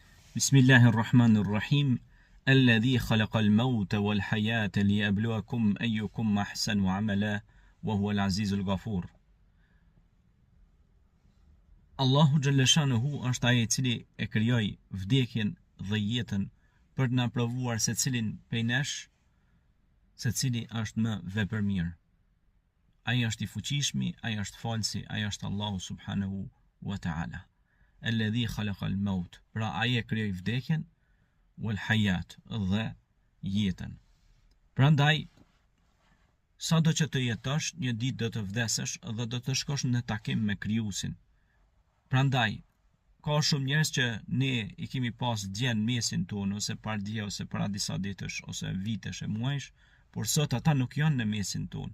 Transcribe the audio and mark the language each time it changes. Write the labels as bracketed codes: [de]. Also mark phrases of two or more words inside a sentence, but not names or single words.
[ar] بسم الله الرحمن الرحيم. الذي خلق الموت والحياة ليبلوكم أيكم أحسن عملا وهو العزيز الغفور. [sq] Allahu [ar] جل شأنه [sq] është ai i cili e krijoi vdekjen dhe jetën për të na provuar secilin prej nesh, secili është më vepërmirë. Ai është i fuqishmi, ai është falsi, ai është Allahu [ar] سبحانه وتعالى. الذي خلق الموت, [sq] pra ai e krijoi vdekjen, [ar] والحياة [sq] dhe jetën. Prandaj sado që të jetosh, një ditë do të vdesësh dhe do të shkosh në takim me Krijuesin. Prandaj ka shumë njerëz që ne i kemi pas djen mesin tonë, ose para dje, ose para disa ditësh, ose vitesh e muajsh, por sot ata nuk janë në mesin tonë.